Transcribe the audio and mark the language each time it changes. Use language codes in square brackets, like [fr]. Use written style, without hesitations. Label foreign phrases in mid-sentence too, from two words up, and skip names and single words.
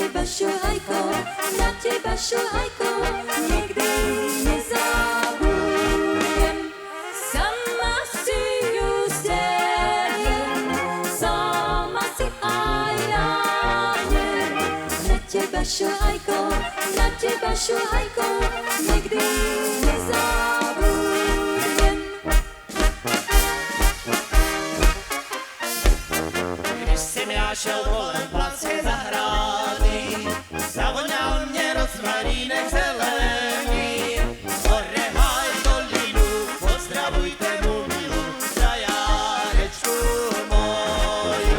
[sk] šuhajko, na teba šuhajko, nikdy nezabudnem. Sama si ju zdelím, sama si aj ľahnem. Na teba šuhajko, nikdy nezabudnem. [cs] Když jsem já šel kolem Platské zahrady, zavoňal mě rozmarínek zelený. [sk] Orehaj dolinu, pozdravujte mu milu, krajárečku moju.